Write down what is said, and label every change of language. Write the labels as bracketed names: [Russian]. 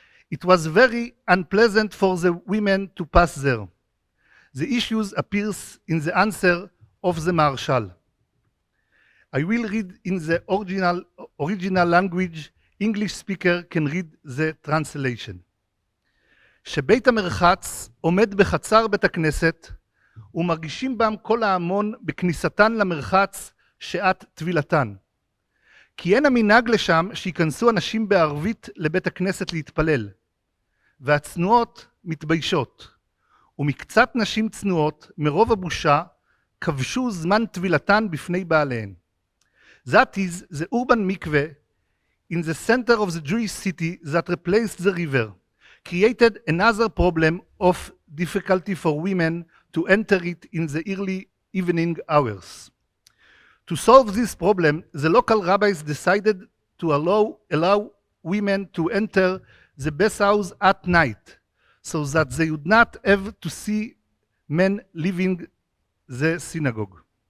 [English] It was very unpleasant for the women to pass there. The issues appears in the answer of the Marshal. I will read in the original language. English speaker can read the translation. [Hebrew] שבית המרחץ עומד בחצר בית הכנסת ומרגישים בם כל ההמון בכניסתן למרחץ שעת טבילתן. כי אין המנהג לשם שיכנסו אנשים בערבית לבית הכנסת להתפלל, והצנועות מתביישות, ומקצת נשים צנועות מרוב הבושה כבשו זמן טבילתן בפני בעליהן. [English] That is the urban mikveh in the center of the Jewish city that replaced the river, created another problem of difficulty for women to enter it in the early evening hours. To solve this problem, the local rabbis decided to allow women to enter the bathhouse at night, so that they would not have to see men leaving the synagogue.